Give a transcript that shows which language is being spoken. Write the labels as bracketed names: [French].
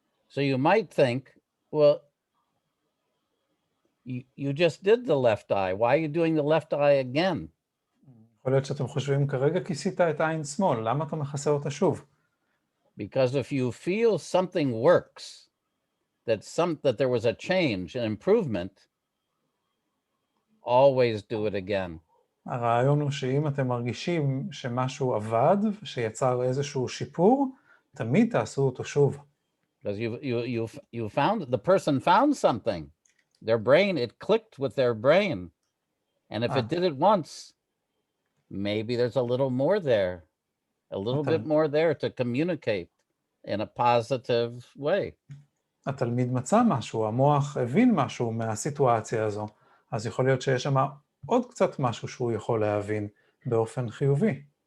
[English] So you might think, well, you just did the left eye. Why are you doing the left eye again? [Hebrew] יכול להיות שאתם חושבים, כרגע כיסית את העין שמאל, למה אתה מכסה אותה שוב? [English] Because if you feel something works, that there was a change, an improvement, always do it again. [Hebrew] הרעיון הוא שאם אתם מרגישים שמשהו עבד, שיצר איזשהו שיפור, תמיד תעשו אותו שוב. [English] Because you found, the person found something. Their brain, it clicked with their brain. And if it did it once, maybe there's a little more there. A little bit more there to communicate in a positive way. [Hebrew] התלמיד מצא משהו, המוח הבין משהו מהסיטואציה הזו, אז יכול להיות שיש שם עוד קצת משהו שהוא יכול להבין באופן חיובי.